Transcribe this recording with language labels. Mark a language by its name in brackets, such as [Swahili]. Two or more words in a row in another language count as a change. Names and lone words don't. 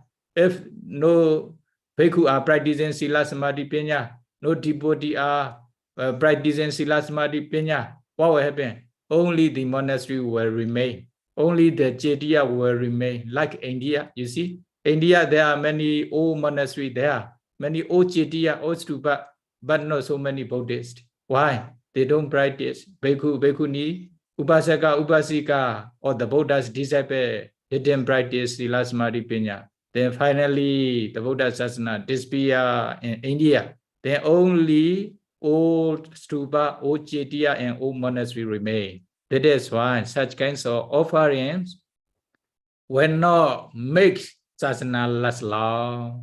[English] If no bhikkhu are practicing [Pali] Sila Samadhi Pinya, [English] no devotee are practicing [Pali] Sila Samadhi Pinya, [English] what will happen? Only the monastery will remain. Only the Jetiya will remain. Like India, you see? India, there are many old monasteries there. Many old Jetiya, old stupa, but not so many Buddhists. Why? They don't practice. [Pali] Bhikkhu, bhikkhuni, upasaka, upasika, [English] or the Buddha's disciple, they didn't practice [Pali] Sila Samadhi Pinya. [English] Then finally, the [Pali] Buddha Sasana [English] disappear in India. Then only old stupa, old Jetiya, and old monastery remain. That is why such kinds of offerings will not make sasana last long.